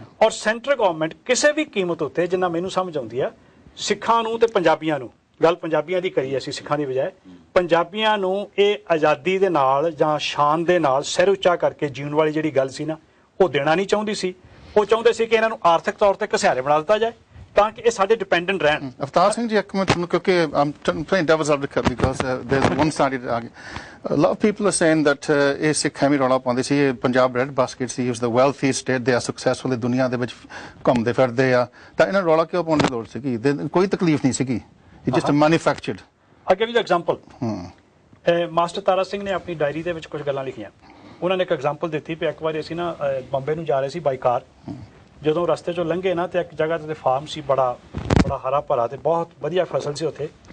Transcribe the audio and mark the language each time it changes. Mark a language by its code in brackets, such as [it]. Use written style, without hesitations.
[pa] ਔਰ centre government ਕਿਸੇ ਵੀ ਕੀਮਤ ਉੱਤੇ, ਜਿੰਨਾ ਮੈਨੂੰ ਸਮਝ ਆਉਂਦੀ ਆ, ਸਿੱਖਾਂ ਨੂੰ ਤੇ ਪੰਜਾਬੀਆਂ ਨੂੰ, ਗੱਲ ਪੰਜਾਬੀਆਂ ਦੀ ਕਰੀ ਅਸੀਂ ਸਿੱਖਾਂ ਦੀ ਬਜਾਏ, ਪੰਜਾਬੀਆਂ ਨੂੰ ਇਹ ਆਜ਼ਾਦੀ ਦੇ ਨਾਲ ਜਾਂ ਸ਼ਾਨ ਦੇ ਨਾਲ ਸਿਰ ਉੱਚਾ ਕਰਕੇ ਜੀਣ ਵਾਲੀ ਜਿਹੜੀ ਗੱਲ ਸੀ ਨਾ, ਉਹ ਦੇਣਾ ਨਹੀਂ ਚਾਹੁੰਦੀ ਸੀ। ਉਹ ਚਾਹੁੰਦੇ ਸੀ ਕਿ ਇਹਨਾਂ ਨੂੰ ਆਰਥਿਕ ਤੌਰ ਤੇ ਘਸਿਆਰੇ ਬਣਾ ਦਿੱਤਾ ਜਾਏ ਤਾਂ ਕਿ ਇਹ ਸਾਡੇ ਡਿਪੈਂਡੈਂਟ ਰਹਿਣ। ਅਵਤਾਰ ਸਿੰਘ ਜੀ, ਇੱਕ ਮਿੰਟ ਕਿਉਂਕਿ [en] I'm playing devil's advocate because there's one-sided argument. A lot of people are saying that [pa] ਇਹ ਸਿੱਖ ਐਵੇਂ ਰੌਲਾ ਪਾਉਂਦੇ ਸੀ, ਇਹ ਪੰਜਾਬ ਬ੍ਰੈਡ ਬਾਸਕਟ ਸੀ, ਇਸ ਦਾ ਵੈਲਥੀ ਸਟੇਟ, ਦੇ ਆ ਸਕਸੈਸਫੁਲ, ਦੁਨੀਆ ਦੇ ਵਿੱਚ ਘੁੰਮਦੇ ਫਿਰਦੇ ਆ, ਤਾਂ ਇਹਨਾਂ ਰੌਲਾ ਕਿਉਂ ਪਾਉਣ ਦੀ ਲੋੜ ਸੀਗੀ? ਕੋਈ ਤਕਲੀਫ ਨਹੀਂ ਸੀਗੀ, [en] It just manufactured. I give you the example. [pa] Master Tara Singh ਨੇ ਆਪਣੀ ਡਾਇਰੀ ਦੇ ਵਿੱਚ ਕੁਝ ਗੱਲਾਂ ਲਿਖੀਆਂ। ਉਹਨਾਂ ਨੇ ਇੱਕ ਐਗਜ਼ਾਮਪਲ ਦਿੱਤੀ ਵੀ ਇੱਕ ਵਾਰੀ ਅਸੀਂ ਨਾ ਬੰਬੇ ਨੂੰ ਜਾ ਰਹੇ ਸੀ ਬਾਈ ਕਾਰ, ਜਦੋਂ ਰਸਤੇ 'ਚੋਂ ਲੰਘੇ ਨਾ ਤੇ ਇੱਕ ਜਗ੍ਹਾ ਤੇ ਫਾਰਮ ਸੀ, ਬੜਾ ਹਰਾ ਭਰਾ ਤੇ ਬਹੁਤ ਵਧੀਆ ਫਸਲ ਸੀ ਉੱਥੇ।